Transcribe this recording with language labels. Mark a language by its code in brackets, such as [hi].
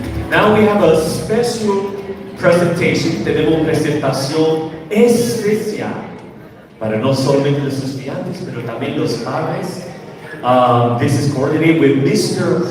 [en] Now we have a special presentation. [es] Tenemos presentación especial para no solamente los estudiantes, pero también los padres. [en] This is coordinated with Mr.